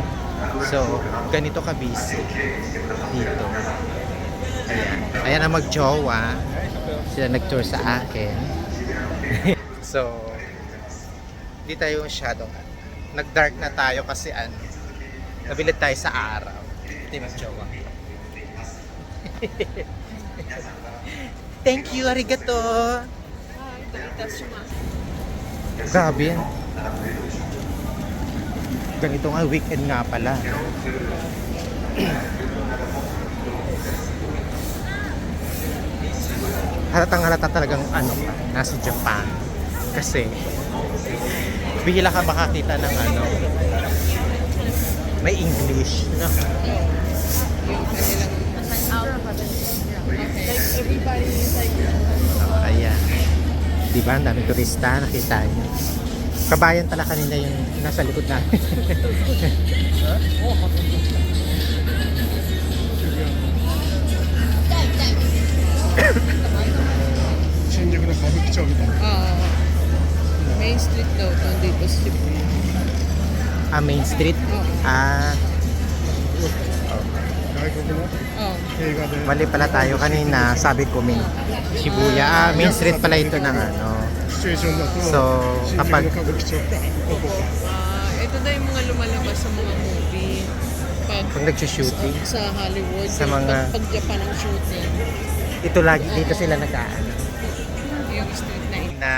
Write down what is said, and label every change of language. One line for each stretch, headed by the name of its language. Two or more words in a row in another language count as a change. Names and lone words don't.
Filipino: So ganito ka busy dito. Ayan. Ayan ang mag-jowa. Sila nag-tour sa akin. So hindi tayo masyadong nag-dark na tayo kasi ano, nabilad tayo sa araw. Hindi mag-jowa.
English: Thank you,
Japanese: arigato.
Filipino: Grabe yan. Ganito nga, weekend nga pala. halatang halata talagang ano ka, nasa Japan. Kasi, bihila ka makakita ng ano, may English. No? Yung kanilang
English: like everybody is like
Filipino: Oh, ayan. Diba? Ang daming turista, nakita niyo. Kabayan pala kanina yung nasa likod natin.
Japanese: 新宿の歌舞伎町みたいな。
Filipino: Main Street daw to dito sa Shibuya. Ah, Main Street? Ah,
Japanese: 外国の Oh. 映画で
Filipino: mali pala tayo kanina. Sabi ko, Shibuya. Ah, Main Street pala ito ng ano.
Japanese: シチュエーションだと
Filipino: So,
Japanese: 新宿の
Filipino: kapag
Japanese: 歌舞伎町かここか
Filipino: Ito daw yung mga lumalabas sa mga movie. pag nag-shooting, Sa Hollywood, Sa mga- pag Japan ang shooting, ito lagi dito sila nag-aano. yung street na ito. Na,